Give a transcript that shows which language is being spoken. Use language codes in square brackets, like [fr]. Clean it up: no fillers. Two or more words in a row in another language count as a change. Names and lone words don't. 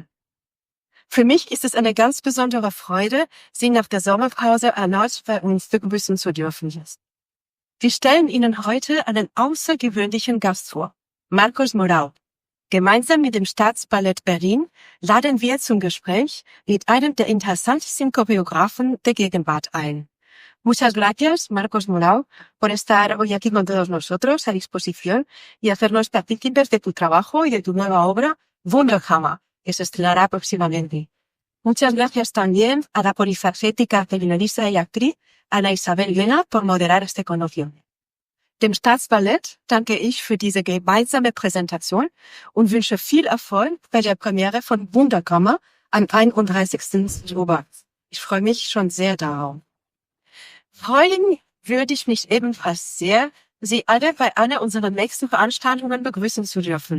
[de] Für mich ist es eine ganz besondere Freude, Sie nach der Sommerpause erneut bei uns begrüßen zu dürfen. Wir stellen Ihnen heute einen außergewöhnlichen Gast vor, Marcos Morao. Gemeinsam mit dem Staatsballett Berlin laden wir zum Gespräch mit einem der interessantesten Choreografen der Gegenwart ein. [es] Muchas gracias, Marcos Morao, por estar hoy aquí con todos nosotros a disposición y hacernos partícipes de tu trabajo y de tu nueva obra, Wunderhammer, que se estrenará próximamente. Muchas gracias también a la polifacética periodista y actriz Ana Isabel Mena por moderar este coloquio. [de] Dem Staatsballett danke ich für diese gemeinsame Präsentation und wünsche viel Erfolg bei der Premiere von Wunderhammer am 31. Oktober. Ich freue mich schon sehr darauf. Freuen würde ich mich ebenfalls sehr, Sie alle bei einer unserer nächsten Veranstaltungen begrüßen zu dürfen.